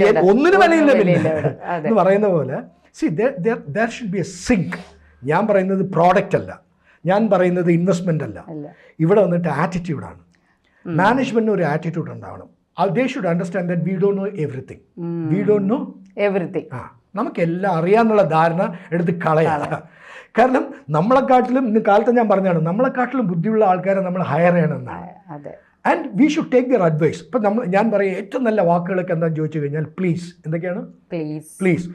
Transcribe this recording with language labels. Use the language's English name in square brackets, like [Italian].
[Malayalam] ഒന്നിനും വിലയില്ല പിന്നെ എന്ന് പറയുന്ന പോലെ. [English] See there should be a sync. [Malayalam] ഞാൻ പറയുന്നത് പ്രോഡക്റ്റ് അല്ല, ഞാൻ പറയുന്നത് ഇൻവെസ്റ്റ്മെൻ്റ് അല്ല, ഇവിടെ വന്നിട്ട് ആറ്റിറ്റ്യൂഡാണ്. മാനേജ്മെൻറ്റിന് ഒരു ആറ്റിറ്റ്യൂഡ് ഉണ്ടാവണം. [English] they should understand that we don't know everything. We don't know everything. [Malayalam] നമുക്കെല്ലാം അറിയാമെന്നുള്ള ധാരണ എടുത്ത് കളയാം. കാരണം നമ്മളെക്കാട്ടിലും ഇന്ന് കാലത്ത് ഞാൻ പറഞ്ഞാണ്, നമ്മളെക്കാട്ടിലും ബുദ്ധിയുള്ള ആൾക്കാരെ നമ്മൾ ഹയർ ചെയ്യണമെന്നാണ്. [English] And we should take their advice. [Malayalam] ഇപ്പം ഞാൻ പറയും ഏറ്റവും നല്ല വാക്കുകളൊക്കെ എന്താണെന്ന് ചോദിച്ചു കഴിഞ്ഞാൽ പ്ലീസ്. എന്തൊക്കെയാണ്? പ്ലീസ്.